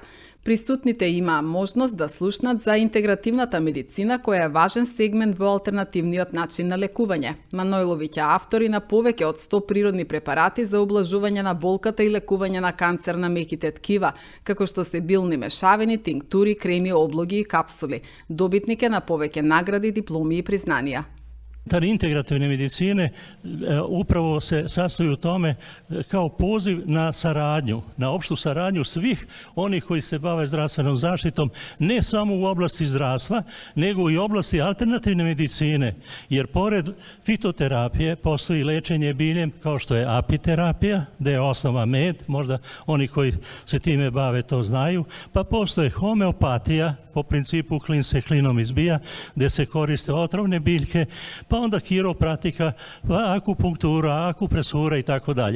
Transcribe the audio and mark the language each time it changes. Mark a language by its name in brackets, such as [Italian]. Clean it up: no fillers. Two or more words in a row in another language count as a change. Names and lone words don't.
[Macedonian] Присутните имаа можност да слушнат за интегративната медицина, која е важен сегмент во алтернативниот начин на лекување. Манојловиќ е автор и на повеќе од 100 природни препарати за облажување на болката и лекување на канцер на меките ткива, како што се билни мешавини, тинктури, креми, облоги и капсули. Добитник е на повеќе награди, дипломи и признанија. [Serbian] Integrativne medicine upravo se sastoji u tome kao poziv na saradnju, na opštu saradnju svih onih koji se bave zdravstvenom zaštitom, ne samo u oblasti zdravstva, nego i u oblasti alternativne medicine, jer pored fitoterapije postoji lečenje biljem kao što je apiterapija, gde je osnova med, možda oni koji se time bave to znaju, pa postoje homeopatija, po principu klin se klinom izbija, gde se koriste otrovne biljke, pa onda kiropratika, akupunktura, akupresura i tako dalje.